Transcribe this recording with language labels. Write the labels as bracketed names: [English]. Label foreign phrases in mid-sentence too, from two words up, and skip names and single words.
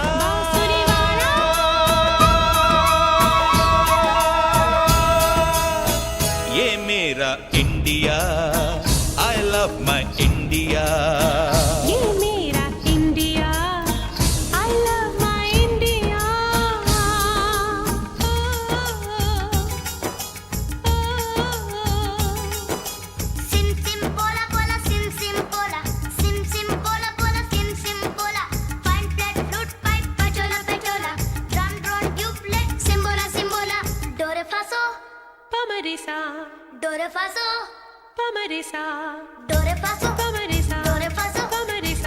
[Hindi] बांसुरी वाला। ये मेरा इंडिया, [English] I love my India। [Hindi] ये मेरा इंडिया, [English] I love my India। Sim sim pola pola sim sim pola, sim sim pola pola sim sim pola, fine flat flute pipe pachola pachola, drum drone tubeless simbola simbola, do re fa so, पमरिसा, do re fa so, पमरिसा, do re fa so, पमरिसा, do re fa so, पमरिसा।